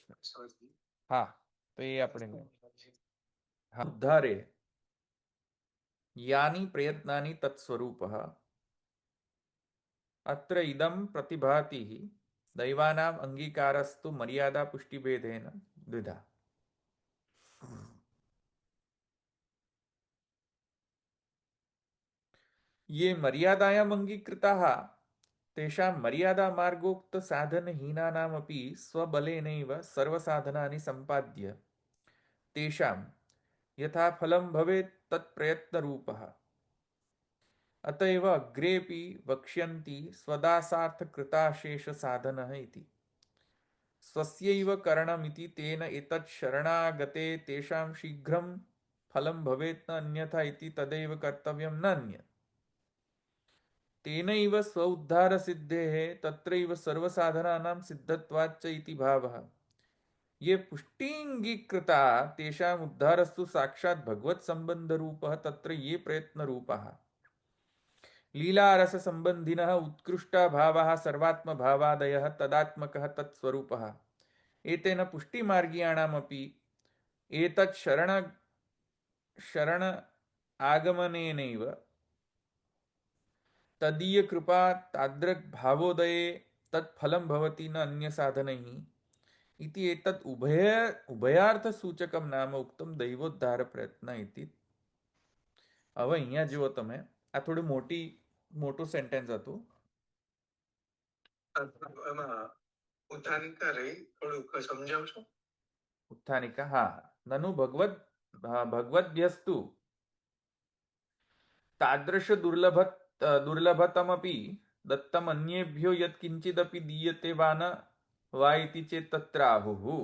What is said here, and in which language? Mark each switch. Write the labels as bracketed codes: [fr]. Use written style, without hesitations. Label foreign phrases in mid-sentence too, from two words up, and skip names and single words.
[gu] હા, તો એ આપણે ઉદ્ધારે યાની પ્રયત્નાની [sa] તત્સ્વરૂપઃ અત્ર ઇદમ પ્રતિભાતિ દૈવાનામ અંગીકારસ્તુ મર્યાદા પુષ્ટિભેદેન દ્વિધા. ये मर्यादायाम् अंगीकृताः तेषां मर्यादा मार्गोक्त साधनहीनानामपि स्वबलेनैव सर्वसाधनानि सम्पाद्य तेषां यथा फलं भवेत् तत्प्रयत्नरूपः. अतएव अग्रेपि वक्ष्यन्ति स्वदासार्थकृताशेष साधनः इति. स्वस्यैव करणमिति तेन एतत् शरणागते तेषां शीघ्रं ફલમ ભવેત ન અન્યથા ઇતિ તદૈવ કર્તવ્યમ ન અન્ય તેનૈવ સ્વ ઉદ્ધાર સિદ્ધેઃ તત્રૈવ સર્વ સાધનાનાં સિદ્ધત્વાચ્ચ ઇતિ ભાવઃ ये पुष्टिंगीकृता तेषाम् उद्धारस्तु साक्षात् भगवत संबंध रूपः तत्र ये प्रयत्न रूपः लीलारस संबंधिनः उत्कृष्टा भावाः सर्वात्म भावादयः तदात्मकः तत्स्वरूपः एतेन पुष्टिमार्गीयाणामपि एतत् शरण आगमनेनैव तदीय कृपा तादृक् भावोदये तत्फलं भवति न अन्य साधनैः इति एतत् उभयार्थ सूचकम नाम ઉક્તમ દૈવોદ્ધાર પ્રયત્ન ઇતિ. [gu] હવે અહીંયા જુઓ તમે, આ થોડું મોટું સેન્ટેન્સ હતું. એમાં ઉત્થાનિકા રહી થોડુંક સમજાવશો? ઉત્થાનિકા, હા. [sa] નનુ ભગવદ્ભ્યસ્તુ તાદૃશ દુર્લભતમપી દત્તમ અન્યેભ્યો યત્ કિંચિદપી દીયતે વા ન વા ઇતિ ચેત તત્ર આહુઃ.